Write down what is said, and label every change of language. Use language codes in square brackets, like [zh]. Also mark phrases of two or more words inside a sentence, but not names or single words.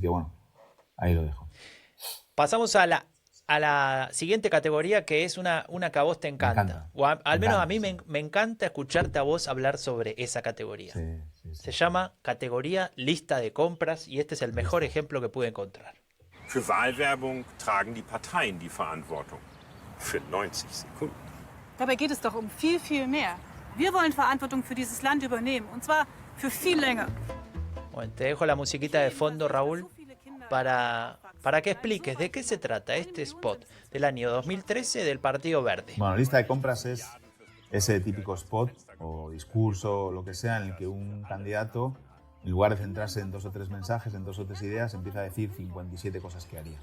[es] Así que bueno, ahí lo dejo. Pasamos a a la siguiente categoría, que es una que a vos te encanta. encanta. O al menos a mí Sí. me encanta escucharte a vos hablar sobre esa categoría. Sí. Se llama categoría lista de compras y este es el mejor ejemplo que pude encontrar. [de] Für Wahlwerbung tragen die Parteien die Verantwortung. Für 90 Sekunden. Dabei geht es doch um viel, viel mehr. Wir wollen Verantwortung für dieses Land übernehmen, und zwar für viel länger. [es] Bueno, te dejo la musiquita de fondo, Raúl, para que expliques de qué se trata este spot del año 2013 del Partido Verde. Bueno, lista de compras es ese típico spot o discurso o lo que sea en el que un candidato, en lugar de centrarse en 2 o 3 mensajes, en 2 o 3 ideas, empieza a decir 57 cosas que haría.